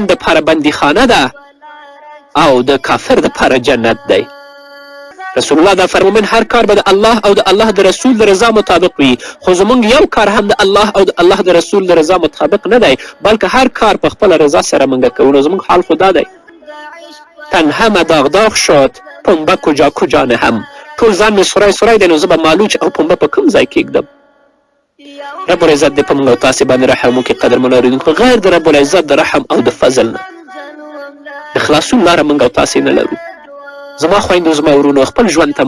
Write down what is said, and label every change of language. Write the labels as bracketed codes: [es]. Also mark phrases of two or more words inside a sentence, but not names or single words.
[ps] دپاره بندیخانه ده او د کافر دپاره جنت دی رسول الله دا فرمومن هر کار به د الله او د الله د رسول د رضا مطابق وي خو زموږ یو کار هم د الله او د الله د رسول د رضا مطابق نه دی بلکې هر کار په خپله رضا سره موږ کوو نو زموږ حال خو دا دی [fa] تن همه داغ شد پنبه کجا [ps] نه هم ټول ځان مې سوری دی نو زه به مالوچ او پنبه په کوم ځای کېږدم رب العزت دې په موږ او تاسې باندې رحم وکړي قدرمنو اورېدونکو غیر د رب العزت د رحم او د فضل نه د خلاصون لاره موږ او تاسې نه لرو زما خویندو زما ورونو خپل ژوند ته